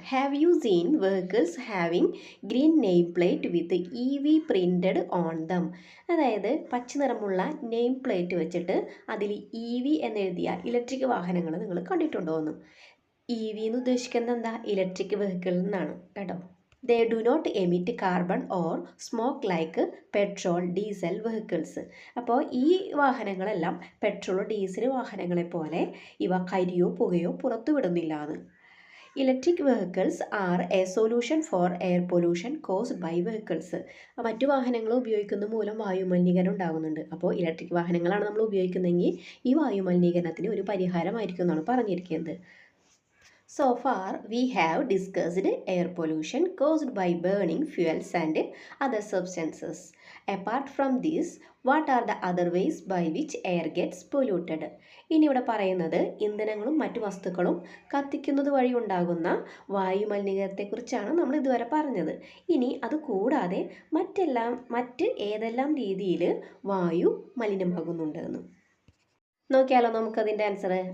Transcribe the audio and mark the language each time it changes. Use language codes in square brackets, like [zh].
[en] Have you seen vehicles having green name plate with EV printed on them? [ml] അതായത് പച്ച നിറമുള്ള name plate വെച്ചിട്ട് അതിൽ EV എന്നെഴുതിയ ഇലക്ട്രിക് വാഹനങ്ങൾ നിങ്ങൾ കണ്ടിട്ടുണ്ടോ എന്ന്? EV എന്ന് ഉദ്ദേശിക്കുന്നത് എന്താ? ഇലക്ട്രിക് വെഹിക്കിൾ എന്നാണ് കേട്ടോ. [en] They do not emit carbon or smoke like petrol, diesel vehicles. [ml] അപ്പോൾ ഈ വാഹനങ്ങളെല്ലാം പെട്രോൾ ഡീസൽ വാഹനങ്ങളെ പോലെ ഇവ കരിയോ പുകയോ പുറത്തുവിടുന്നില്ല എന്ന്. [en] Electric vehicles are a solution for air pollution caused by vehicles. [ml] മറ്റു വാഹനങ്ങൾ ഉപയോഗിക്കുന്ന മൂലം വായുമലിനീകരണം ഉണ്ടാകുന്നുണ്ട്. അപ്പോൾ ഇലക്ട്രിക് വാഹനങ്ങളാണ് നമ്മൾ ഉപയോഗിക്കുന്നതെങ്കിൽ ഈ വായുമലിനീകരണത്തിന് ഒരു പരിഹാരമായിരിക്കും എന്നാണ് പറഞ്ഞിരിക്കുന്നത്. [en] So far, we have discussed air pollution caused by burning fuels and other substances. Apart from this, what are the other ways by which air gets polluted? [ml] ഇനി ഇവിടെ പറയുന്നത് ഇന്ധനങ്ങളും മറ്റു വസ്തുക്കളും കത്തിക്കുന്നത് വഴി ഉണ്ടാകുന്ന വായു മലിനീകരണത്തെക്കുറിച്ചാണ് നമ്മൾ ഇതുവരെ പറഞ്ഞത്. ഇനി അത് കൂടാതെ മറ്റ് ഏതെല്ലാം രീതിയിൽ വായു മലിനമാകുന്നുണ്ട് എന്ന് നോക്കിയാലോ നമുക്കതിൻ്റെ ആൻസർ.